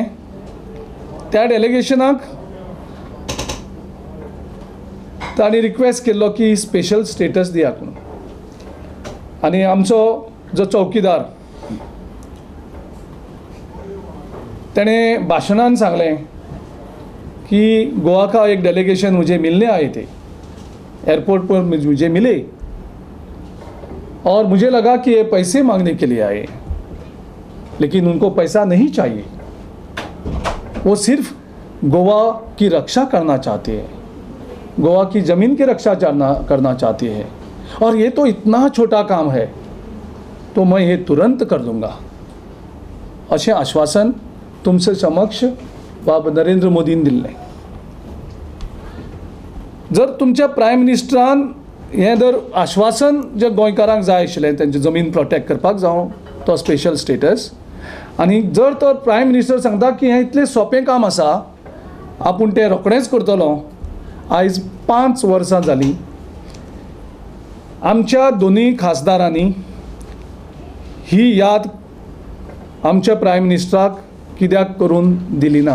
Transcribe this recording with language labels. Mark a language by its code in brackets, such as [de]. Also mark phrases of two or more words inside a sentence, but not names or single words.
[kok] त्या डेलिगेशनाक तांणी रिक्वेस्ट केल्लो की [en] special status [kok] दियात म्हणून. आनी आमचो जो चौकीदार तेणें भाशणान सांगलें कि [hi] गोवा का एक डेलीगेशन मुझे मिलने आए थे, एयरपोर्ट पर मुझे मिले और मुझे लगा कि ये पैसे मांगने के लिए आए, लेकिन उनको पैसा नहीं चाहिए, वो सिर्फ गोवा की रक्षा करना चाहते हैं, गोवा की ज़मीन की रक्षा करना चाहते हैं, और ये तो इतना छोटा काम है तो मैं ये तुरंत कर दूंगा. [kok] अशें आश्वासन तुमचे समक्ष बाब नरेंद्र मोदीन दिल्लें. जर तुमच्या प्रायम मिनिस्टरान हें जर आश्वासन जे गोंयकारांक जाय आशिल्लें तेंची जमीन प्रोटेक्ट करपाक जावं तो [en] special status, [kok] आनी जर तर [en] prime minister [kok] सांगता की हें इतलें सोंपें काम आसा आपूण तें रोखडेंच करतलो, आयज 5 वर्सां जालीं आमच्या दोनूय खासदारांनी ही याद आमच्या प्रायम मिनिस्टराक कित्याक करून दिली ना.